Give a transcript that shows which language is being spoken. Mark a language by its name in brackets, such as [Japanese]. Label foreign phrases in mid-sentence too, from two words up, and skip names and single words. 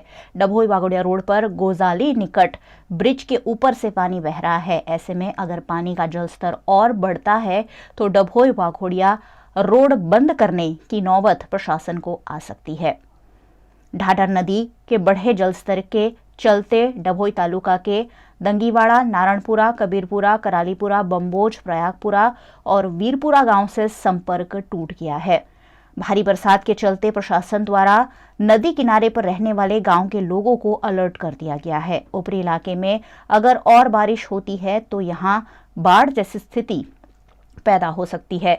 [Hindi] डभोई वाघोड़िया रोड पर गोजाली निकट ब्रिज के ऊपर से पानी बह रहा है। ऐसे में अगर पानी का जलस्तर और बढ़ता है तो डभोई वाघोड़िया रोड बंद करने की नौबत प्रशासन को आ सकती है। ढाढर नदी के बढ़े जलस्तर के चलते डभोई तालुका के दंगीवाड़ा, नारायणपुरा, कबीरपुरा, करालीपुरा, बम्बोज, प्रयागपुरा और वीरपुरा गांव से संपर्क टूट गया है। भारी बरसात के चलते प्रशासन द्वारा नदी किनारे पर रहने वाले गांव के लोगों को अलर्ट कर दिया गया है। ऊपरी इलाके में अगर और बारिश होती है तो यहां बाढ़ जैसी स्थिति पैदा हो सकती है।